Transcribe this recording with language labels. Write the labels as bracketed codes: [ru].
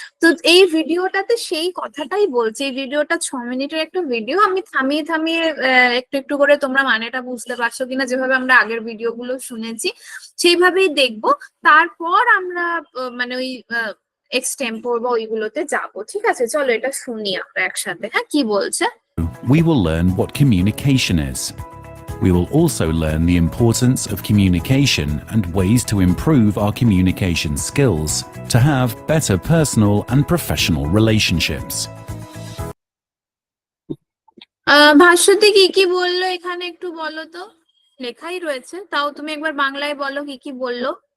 [bn] তো এই ভিডিওটাতে সেই কথাটাই বলছি। এই ভিডিওটা 6 মিনিটের একটা ভিডিও, আমি থামিয়ে থামিয়ে একটু একটু করে তোমরা মানেটা বুঝতে পারছো কিনা, যেভাবে আমরা আগের ভিডিওগুলো শুনেছি সেইভাবেই দেখবো। তারপর আমরা মানে ওই এক্সটেম্পোর বা ওইগুলোতে যাবো, ঠিক আছে? চলো এটা শুনি আমরা একসাথে, হ্যাঁ কি বলছে। [en] we will learn what communication is. We will also learn the importance of communication and ways to improve our communication skills to have better personal and professional relationships. [bn] Bhaswati কি কি বললো এখানে একটু বলো তো, লেখাই রয়েছে, তাও তুমি একবার বাংলায় বলো কি কি বললো।